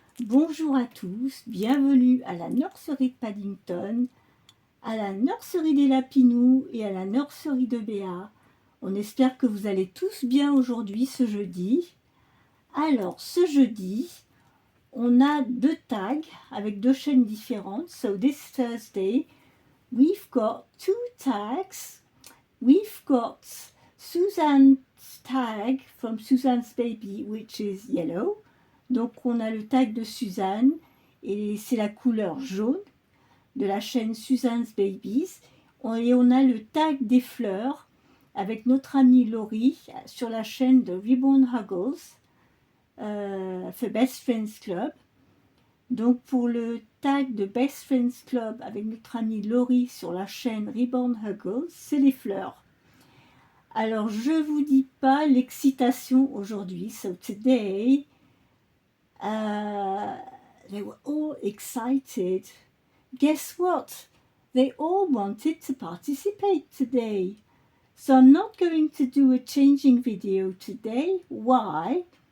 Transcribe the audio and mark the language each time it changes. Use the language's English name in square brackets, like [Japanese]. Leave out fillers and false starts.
[French] Bonjour à tous, bienvenue à la nurserie de Paddington, à la nurserie des lapinous et à la nurserie de Béats. On espère que vous allez tous bien aujourd'hui, ce jeudi. Alors, ce jeudi, on a deux tags avec deux chaînes différentes. [English] So this Thursday, we've got two tags. We've got Suzanne's tag from Suzanne's Baby, which is yellow. [French] Donc on a le tag de Suzanne et c'est la couleur jaune de la chaîne Suzanne's Babies. Et on a le tag des fleurs avec notre amie Laurie sur la chaîne de Ribbon Huggles, for Best Friends Club. Donc pour le tag de Best Friends Club avec notre amie Laurie sur la chaîne Ribbon Huggles, c'est les fleurs. Alors je vous dis pas l'excitation aujourd'hui. [English] So today, they were all excited. Guess what? They all wanted to participate today. So I'm not going to do a changing video today. Why?